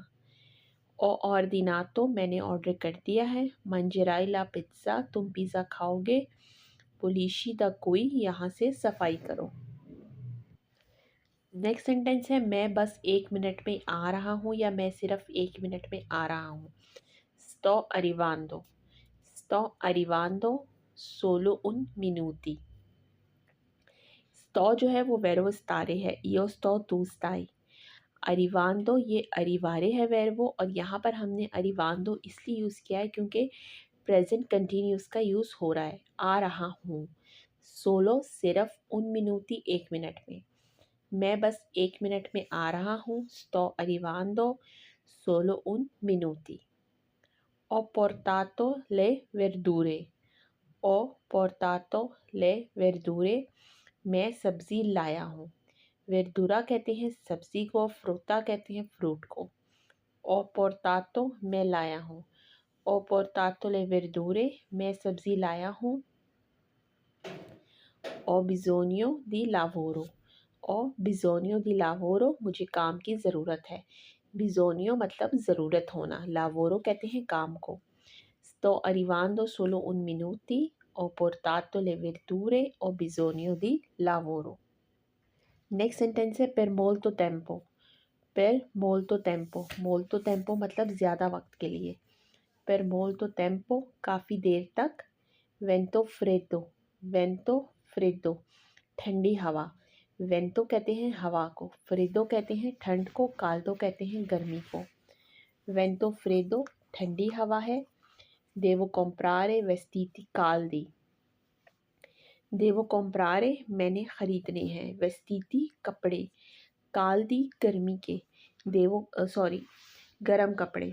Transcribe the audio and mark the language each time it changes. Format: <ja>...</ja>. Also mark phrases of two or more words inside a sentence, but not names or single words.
<it>ho ordinato,</it> <hi>मैंने ऑर्डर कर दिया है।</hi> <it>mangerai la pizza,</it> <hi>तुम पिज़्ज़ा खाओगे।</hi> <it>pulisci da qui,</it> <hi>यहाँ से सफाई करो।</hi> <en>next sentence</en> <hi>है मैं बस 1 मिनट में आ रहा हूँ, या मैं सिर्फ 1 मिनट में आ रहा हूँ।</hi> <it>sto arrivando। sto arrivando solo un minuti।</it> <hi>sto जो है वो</hi> <it>verbo stare</it> <hi>है।</hi> <it>io sto tu stai।</it> <hi>अरिवांदो, ये अरिवारे है वर्बो, और यहाँ पर हमने अरिवांदो इसलिए यूज़ किया है क्योंकि</hi> <en>present continuous</en> <hi>का यूज़ हो रहा है। आ रहा हूँ। सोलो सिर्फ,</hi> <it>un minuti</it> <hi>1 मिनट में। मैं बस 1 मिनट में आ रहा हूँ।</hi> <it>sto arrivando solo un minuti। Ho portato le verdure। Ho portato le verdure,</it> <hi>मैं सब्ज़ी लाया हूँ। वेरदुरा कहते हैं सब्ज़ी को, फ्रूटा कहते हैं फ्रूट को।</hi> <it>ho portato,</it> <hi>मैं लाया हूँ।</hi> <it>ho portato le verdure,</it> <hi>मैं सब्ज़ी लाया हूँ।</hi> <it>ho bisogno di lavoro. ho bisogno di lavoro,</it> <hi>मुझे काम की ज़रूरत है। बिज़ोनियो मतलब ज़रूरत होना, लावोरो कहते हैं काम को।</hi> <it>sto arrivando solo un minuti, ho portato le verdure, ho bisogno di lavoro।</it> <en>next sentence</en> <it>है per molto tempo। per molto tempo, molto tempo</it> <hi>मतलब ज़्यादा वक्त के लिए।</hi> <it>per molto tempo</it> <hi>काफ़ी देर तक।</hi> <it>vento freddo, vento freddo</it> <hi>ठंडी हवा। वेंतो कहते हैं हवा को, फ्रेदो कहते हैं ठंड को, काल्दो कहते हैं गर्मी को।</hi> <it>vento freddo</it> <hi>ठंडी हवा है।</hi> <it>devo comprare vestiti caldi, devo comprare</it> <hi>मैंने ख़रीदने हैं, वेस्तीति कपड़े, काल्दी गर्मी के, देवो सॉरी गरम कपड़े।</hi>